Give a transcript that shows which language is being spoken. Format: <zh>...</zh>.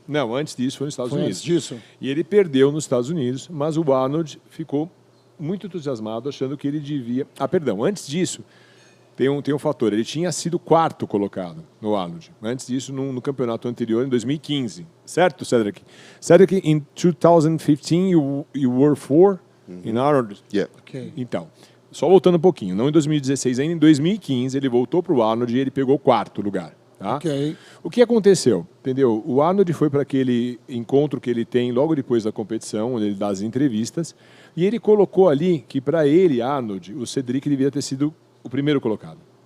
<pt>Não, antes disso foi nos Estados Unidos. Antes disso? E ele perdeu nos Estados Unidos, mas o Arnold ficou muito entusiasmado, achando que ele devia... antes disso, tem um fator. Ele tinha sido 4º colocado no Arnold. Antes disso, no campeonato anterior, em 2015. Certo, Cedric?</pt> <en>Cedric, in 2015, you were 4 in Arnold? Yeah. Okay.</en> <pt>Então, só voltando um pouquinho. Não em 2016, ainda em 2015, ele voltou para o Arnold e ele pegou o 4º lugar. Tá?</pt> <en>Okay.</en> <pt>O que aconteceu? Entendeu? O Arnold foi para aquele encontro que ele tem logo depois da competição, onde ele dá as entrevistas, e ele colocou ali que, para ele, Arnold, o Cedric devia ter sido o primeiro colocado.</pt>